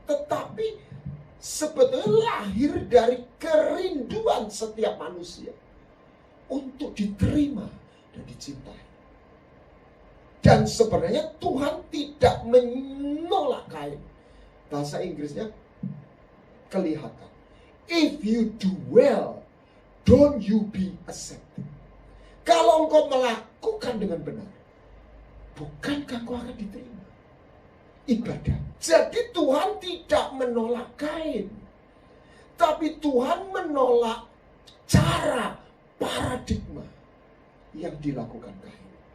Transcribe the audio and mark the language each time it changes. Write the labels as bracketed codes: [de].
[id] Tetapi sebetulnya lahir dari kerinduan setiap manusia untuk diterima dan dicintai. Dan sebenarnya Tuhan tidak menolak Kain. Bahasa Inggrisnya kelihatan. [en] If you do well, don't you be accepted. [id] Kalau engkau melakukan dengan benar, bukankah engkau akan diterima? Ibadah. Jadi Tuhan tidak menolak Kain, tapi Tuhan menolak cara, paradigma yang dilakukan Kain.